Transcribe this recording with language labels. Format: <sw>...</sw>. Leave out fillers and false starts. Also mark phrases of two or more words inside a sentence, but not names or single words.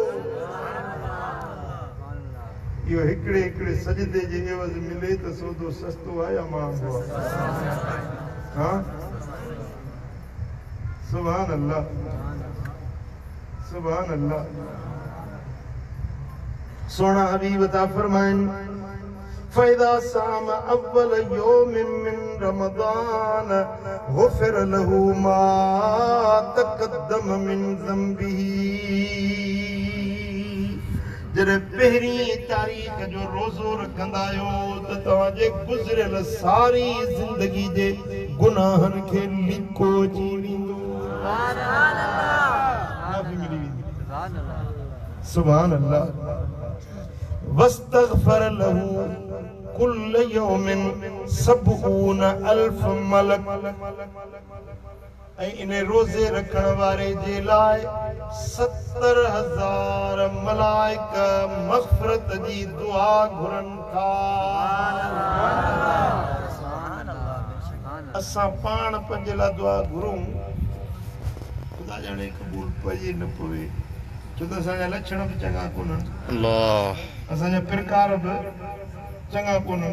<sd>इहो हिकिड़े सजदे जे एवज़ मिले त सौदो सस्तो आहे या महांगो आहे?</sd> <ar>हाँ, سبحان الله، سبحان الله.</ar> <sd>सोना हबीब ता फरमाइन</sd> <ar>فإذا صام أول يوم من رمضان غفر له ما تقدم من ذنبه.</ar> <sd>जॾहिं पहिरीं तारीख़ जो रोज़ो रखंदा आहियो त तव्हांजे गुज़रियल सारी ज़िंदगी जे गुनाहनि खे लिखो अची वेंदो।</sd> <ar>سبحان الله. واستغفر له كل يوم 70,000 ملك.</ar> <sd>ऐं इन रोज़े रखण वारे जे लाइ 70,000 मलाइक मग़फ़िरत जी दुआ घुरनि था। असां पाण पंहिंजे लाइ दुआ घुरूं, ख़ुदा ॼाणे क़बूल पए न पवे, छो त असांजा लक्षण बि चङा कोन्हनि, असांजा प्रकार बि चङा कोन्हनि।</sd>